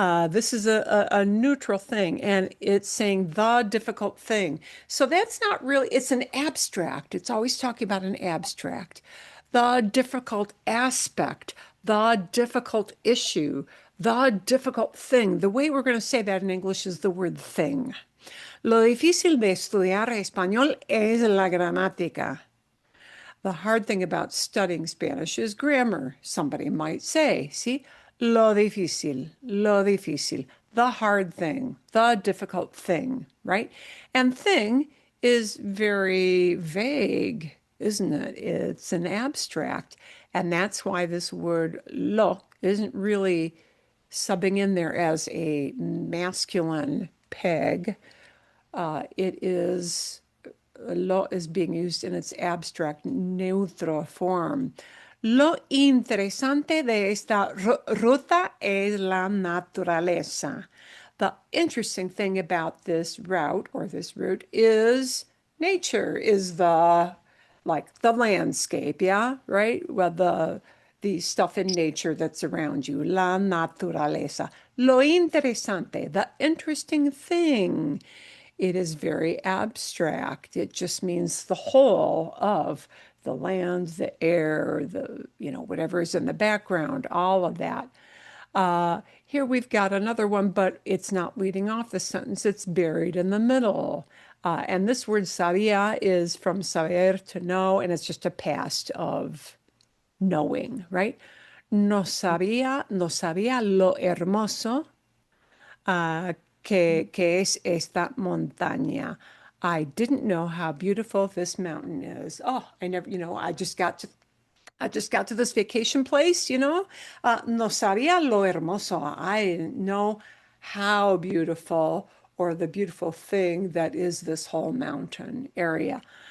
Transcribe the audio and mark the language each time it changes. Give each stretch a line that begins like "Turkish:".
English: This is a neutral thing, and it's saying the difficult thing. So that's not really, it's an abstract. It's always talking about an abstract. The difficult aspect, the difficult issue, the difficult thing. The way we're going to say that in English is the word thing.
Spanish: Lo difícil de estudiar español es la gramática.
English: The hard thing about studying Spanish is grammar, somebody might say. See,
Spanish: lo difícil,
English: the hard thing, the difficult thing, right? And thing is very vague, isn't it? It's an abstract. And that's why this word lo isn't really subbing in there as a masculine peg. It is lo is being used in its abstract neutral form.
Spanish: Lo interesante de esta ruta es la naturaleza.
English: The interesting thing about this route or this route is nature, is the landscape, yeah, right? Well, the stuff in nature that's around you,
Spanish: la naturaleza. Lo interesante,
English: the interesting thing. It is very abstract. It just means the whole of the land, the air, whatever is in the background, all of that. Here we've got another one, but it's not leading off the sentence. It's buried in the middle. And this word sabía is from saber, to know, and it's just a past of knowing, right?
Spanish: No sabía lo hermoso que es esta montaña.
English: I didn't know how beautiful this mountain is. Oh, I never, I just got to this vacation place,
Spanish: no sabía lo hermoso.
English: I didn't know how beautiful or the beautiful thing that is this whole mountain area.